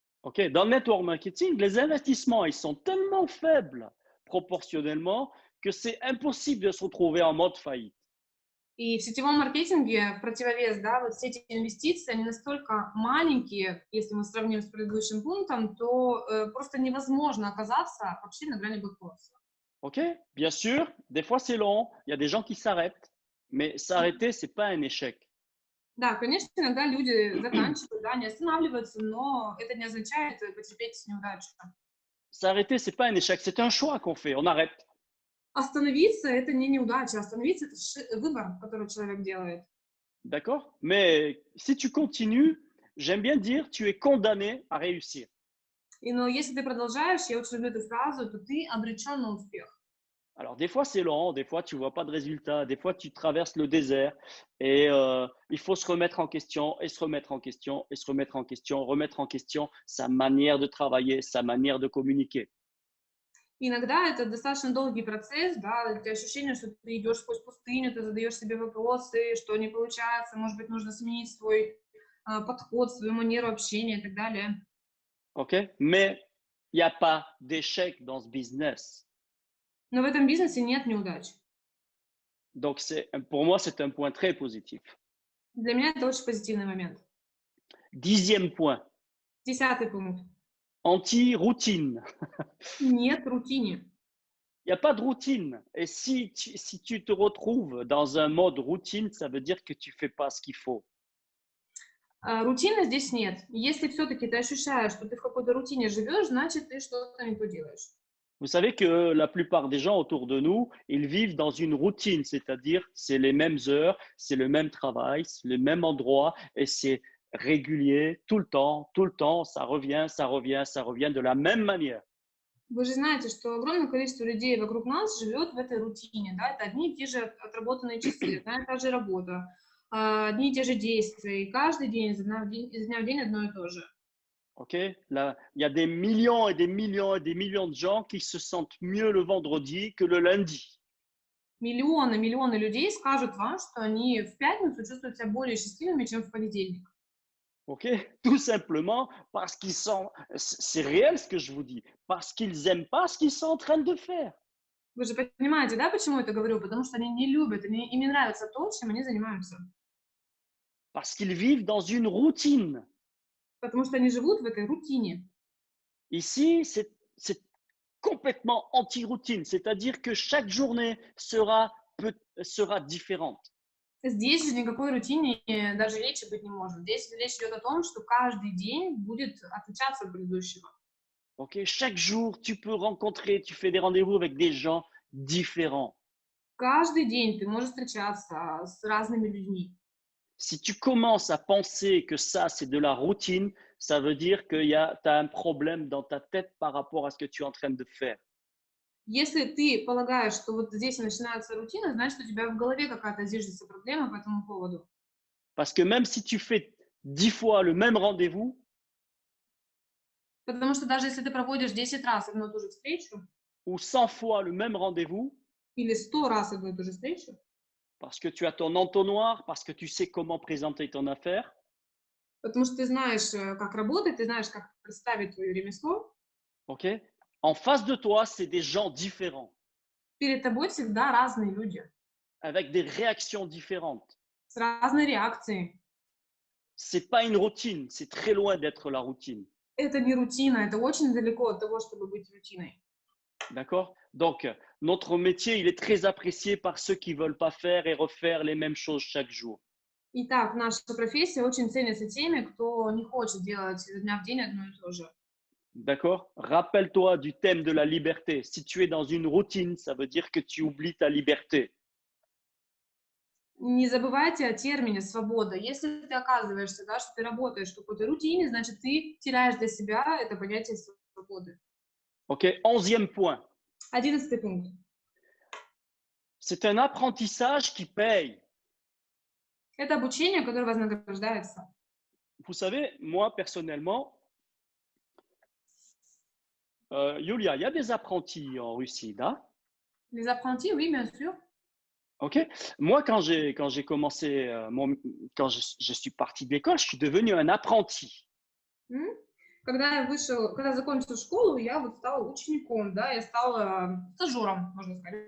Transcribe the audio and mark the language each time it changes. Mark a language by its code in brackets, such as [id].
[fr] Ok, dans le network marketing, les investissements, ils sont tellement faibles proportionnellement que c'est impossible de se retrouver en mode faillite. [ru] И в сетевом маркетинге в противовес, да, вот все эти инвестиции, они настолько маленькие, если мы сравним с предыдущим пунктом, то просто невозможно оказаться вообще на грани банкротства. [fr] Ok, bien sûr, des fois c'est long, il y a des gens qui s'arrêtent, mais s'arrêter, c'est pas un échec. [ru] Да, конечно, иногда люди заканчивают, да, не останавливаются, но это не означает потерпеть неудачу. [fr] S'arrêter, c'est pas un échec, c'est un choix qu'on fait, on arrête. [ru] Остановиться – это не неудача, остановиться – это выбор, который человек делает. [fr] D'accord? Mais si tu continues, j'aime bien dire, tu es condamné à réussir. [ru] Но если ты продолжаешь, я очень люблю эту фразу, то ты обречен на успех. [fr] Alors, des fois, c'est lent, des fois, tu vois pas de résultat, des fois, tu traverses le désert et il faut se remettre en question et se remettre en question et se remettre en question, remettre en question sa manière de travailler, sa manière de communiquer. [ru] Иногда это достаточно долгий процесс, да, это ощущение, что ты идешь сквозь пустыню, ты задаешь себе вопросы, что не получается, может быть, нужно сменить свой подход, свою манеру общения и так далее. [fr] OK? Mais il n'y a pas d'échec dans ce business. [ru] Но в этом бизнесе нет неудач. [fr] Donc, pour moi, c'est un point très positif. [ru] Для меня это очень позитивный момент. [fr] 10e point, [ru] 10-й пункт. [fr] anti-routine. [ru] Нет рутине. [fr] Il n'y a pas de routine. Et si tu te retrouves dans un mode routine, ça veut dire que tu ne fais pas ce qu'il faut. [ru] Рутины здесь нет. Если все-таки ты ощущаешь, что ты в какой-то рутине живешь, значит, ты что-то не то делаешь. [fr] Vous savez que la plupart des gens autour de nous, ils vivent dans une routine, c'est-à-dire c'est les mêmes heures, c'est le même travail, c'est le même endroit et c'est régulier tout le temps, ça revient, ça revient, ça revient de la même manière. [ru] Вы же знаете, что огромное количество людей вокруг нас живет в этой рутине, да, это одни и те же отработанные часы, одна и та же работа, одни и те же действия, и каждый день, из дня в день одно и то же. [fr] Ok, là, il y a des millions et des millions et des millions de gens qui se sentent mieux le vendredi que le lundi. [ru] Миллионы людей скажут вам, что они в пятницу чувствуют себя более счастливыми, чем в понедельник. [fr] Ok, tout simplement parce qu'ils sont, c'est réel ce que je vous dis, parce qu'ils n'aiment pas ce qu'ils sont en train de faire. [ru] Вы же понимаете, да, почему я это говорю? Потому что они не любят, им не нравится то, чем они занимаются. [fr] Parce qu'ils vivent dans une routine. [ru] Потому что они живут в этой рутине. [fr] Ici, c'est complètement anti-routine, c'est-à-dire que chaque journée sera différente. [ru] Здесь же никакой рутине даже речи быть не может. Здесь речь идет о том, что каждый день будет отличаться от предыдущего. [fr] Ok, chaque jour, tu peux rencontrer, tu fais des rendez-vous avec des gens différents. [ru] Каждый день ты можешь встречаться с разными людьми. [fr] Si tu commences à penser que ça, c'est de la routine, ça veut dire que tu as un problème dans ta tête par rapport à ce que tu es en train de faire. [ru] Если ты полагаешь, что вот здесь начинается рутина, значит, у тебя в голове какая-то зиждется проблема по этому поводу. [fr] Parce que même si tu fais 10 fois le même rendez-vous, [ru] Потому что даже если ты проводишь 10 раз одну и ту же встречу, [fr] ou 100 fois le même rendez-vous, [ru] или 100 раз одну и ту же встречу, [fr] parce que tu as ton entonnoir, parce que tu sais comment présenter ton affaire, [ru] потому что ты знаешь, как работать, ты знаешь, как представить твое ремесло, [fr] ok? En face de toi, c'est des gens différents, [ru] перед тобой всегда разные люди, [fr] avec des réactions différentes. [ru] с разной реакцией. [fr] C'est pas une routine, c'est très loin d'être la routine. [ru] Это не рутина, это очень далеко от того, чтобы быть рутиной. [fr] D'accord? Donc, notre métier, il est très apprécié par ceux qui ne veulent pas faire et refaire les mêmes choses chaque jour. [ru] Итак, наша профессия очень ценится теми, кто не хочет делать изо дня в день одно и то же. [fr] D'accord? Rappelle-toi du thème de la liberté. Si tu es dans une routine, ça veut dire que tu oublies ta liberté. [ru] Не забывайте о термине «свобода». Если ты оказываешься, да, что ты работаешь в какой-то рутине, значит, ты теряешь для себя это понятие свободы. [fr] OK? 11e point. [ru] 11 пункт. [fr] C'est un apprentissage qui paye. [ru] Это обучение, которое вознаграждается. [fr] Vous savez, moi, personnellement, Yulia, il y a des apprentis en Russie, là. Les apprentis, oui, bien sûr. OK? Moi, quand j'ai commencé, quand je suis parti de l'école, je suis devenu un apprenti. М? [ru] Когда я закончил школу, я вот стал учеником, да, я стал стажером, можно сказать.